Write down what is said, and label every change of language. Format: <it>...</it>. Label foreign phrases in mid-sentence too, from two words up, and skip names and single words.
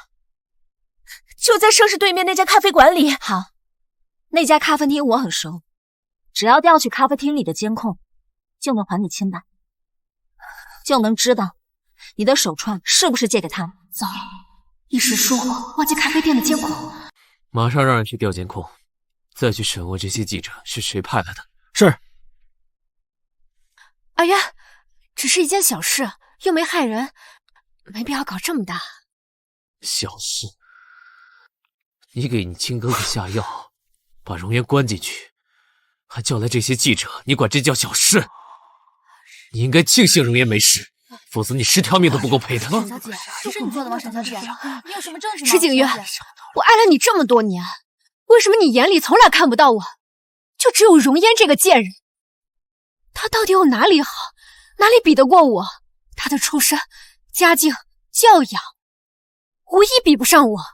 <zh>就在盛世對面那家咖啡館裡。好，那家咖啡廳我很熟，只要調取咖啡廳裡的監控，就能還你清白，就能知道你的手串是不是借給他。糟了，一時疏忽忘記咖啡店的監控。馬上讓人去調監控，再去審問這些記者是誰派來的。是。阿淵，只是一件小事，又沒害人，沒必要搞這麼大。小事？你給你親哥哥下藥，把容顏關進去，還叫來這些記者，你管這叫小事？你應該慶幸容顏沒事，否則你10條命都不夠賠的。沈小姐，這是你做的嗎？沈小姐，你有什麼證據嗎？池景淵，我愛了你這麼多年，為什麼你眼裡從來看不到我，就只有容顏這個賤人？她到底有哪裡好，哪裡比得過我？她的出身、家境、教養，無一比不上我。</zh>